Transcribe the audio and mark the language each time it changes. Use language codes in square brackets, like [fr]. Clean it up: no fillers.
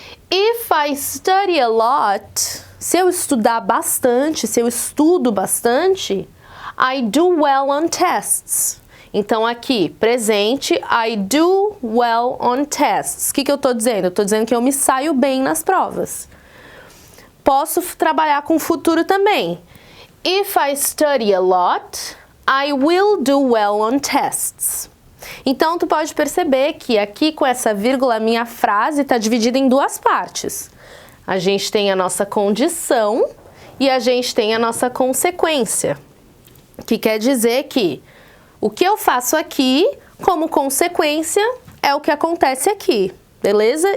[en] If I study a lot, [pt] se eu estudar bastante, se eu estudo bastante, [en] I do well on tests. [pt] Então aqui, presente, [en] I do well on tests. [pt] O que eu estou dizendo? Eu estou dizendo que eu me saio bem nas provas. Posso trabalhar com futuro também. [en] If I study a lot, I will do well on tests. [pt] Então, tu pode perceber que aqui com essa vírgula, a minha frase está dividida em 2 partes. A gente tem a nossa condição e a gente tem a nossa consequência. Que quer dizer que o que eu faço aqui, como consequência, é o que acontece aqui, beleza?